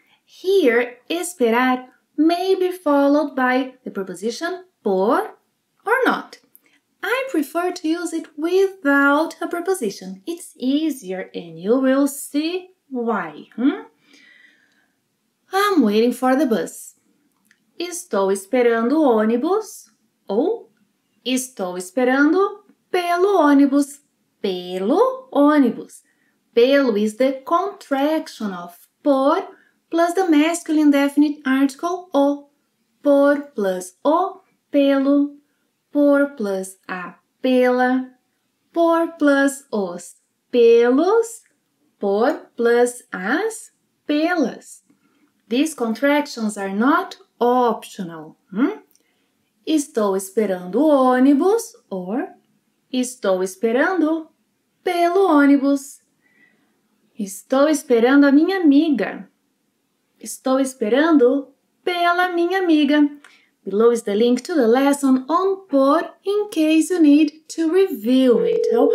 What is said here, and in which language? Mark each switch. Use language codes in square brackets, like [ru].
[en] Here, esperar may be followed by the preposition por or not. I prefer to use it without a preposition. It's easier and you will see why. I'm waiting for the bus. [pt] Estou esperando o ônibus ou estou esperando pelo ônibus. Pelo ônibus. [en] Pelo is the contraction of por plus the masculine definite article o. Por plus o, pelo. Por plus a, pela. Por plus os, pelos. Por plus as, pelas. These contractions are not optional. [pt] Estou esperando o ônibus or estou esperando pelo ônibus. Estou esperando a minha amiga. Estou esperando pela minha amiga. [en] Below is the link to the lesson on por in case you need to review it.